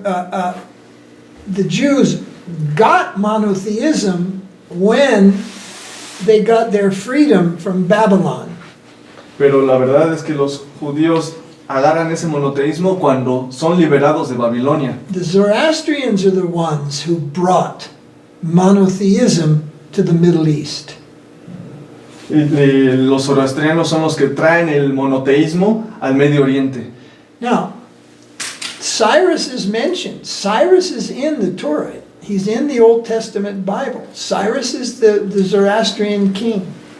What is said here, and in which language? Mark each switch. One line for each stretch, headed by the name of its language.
English: The Jews got monotheism when they got their freedom from Babylon.
Spanish: Pero la verdad es que los judíos agarran ese monoteísmo cuando son liberados de Babilonia.
English: The Zoroastrians are the ones who brought monotheism to the Middle East.
Spanish: Y los zoroastrianos son los que traen el monoteísmo al Medio Oriente.
English: Now, Cyrus is mentioned. Cyrus is in the Torah. He's in the Old Testament Bible. Cyrus is the Zoroastrian king.